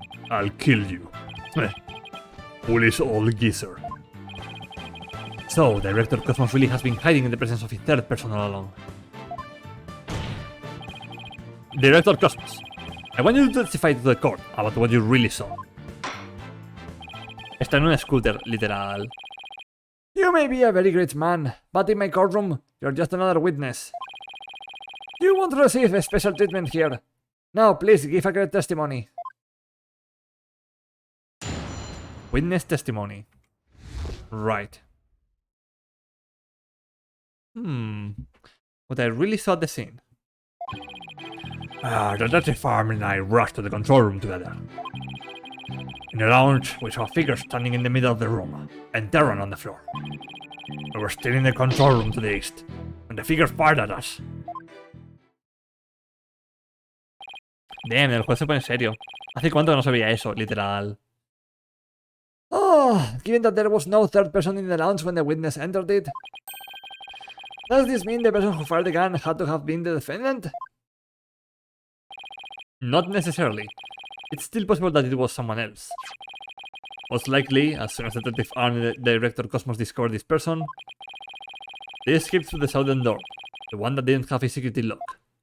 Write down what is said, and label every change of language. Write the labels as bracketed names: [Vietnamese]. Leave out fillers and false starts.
[English] I'll kill you. Foolish old geezer. So, Director Cosmos really has been hiding in the presence of his third person all along. Director Cosmos, I want you to testify to the court about what you really saw. [Spanish] Está en un scooter, literal. [English] You may be a very great man, but in my courtroom, you're just another witness. You won't receive a special treatment here. Now, please give a great testimony. Witness testimony. Right. What I really saw at the scene. The Detective Arm and I rushed to the control room together. In the lounge, we saw a figure standing in the middle of the room, and Terran on the floor. We were still in the control room to the east, and the figure fired at us. [Spanish] Damn, el juez se pone serio. ¿Hace cuánto que no se veía eso, literal? [English] Oh, given that there was no third person in the lounge when the witness entered it, does this mean the person who fired the gun had to have been the defendant? Not necessarily. It's still possible that it was someone else. Most likely, as soon as Detective Arm and the Director Cosmos discovered this person, they escaped through the southern door, the one that didn't have a security lock.